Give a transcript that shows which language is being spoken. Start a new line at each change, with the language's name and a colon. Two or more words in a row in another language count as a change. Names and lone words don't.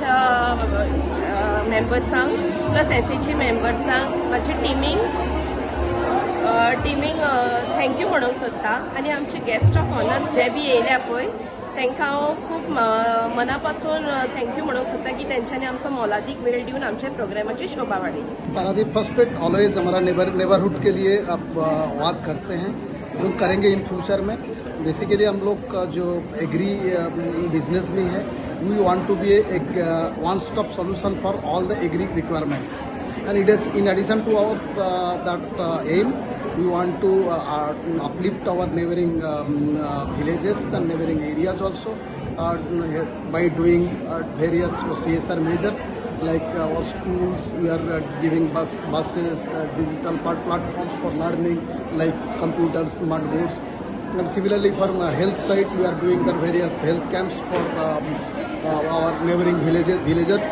Konkani: आमच्या मेंबर्सांक प्लस SAG मेंबर्सांक म्हाजे टिमींग थँक्यू म्हणूंक सोदता आनी आमचे
English: guest of honours
Konkani: जे बी येयल्या पळय तांकां हांव खूब मना पासून थँक्यू म्हणूंक सोदता की तेंच्यांनी आमचो मोलादीक वेळ दिवन आमच्या प्रोग्रामाची शोभा वाडयली।
Hindi: पारादीप फॉस्फेट ऑलवेज हमारा नेबरहुड के लिए आप वर्क करते हैं जो करेंगे
English: in future
Hindi: में।
English: बेसिकली
Hindi: हम लोग का जो
English: agri business
Hindi: में है
English: we want to be एक one stop solution for all the agri requirements and it is in addition to our that aim we want to uplift our neighboring villages and neighboring areas also by doing various CSR measures like our schools we are giving buses digital platforms for learning like computers, smart boards, and similarly for health side we are doing the various health camps for our neighboring villagers.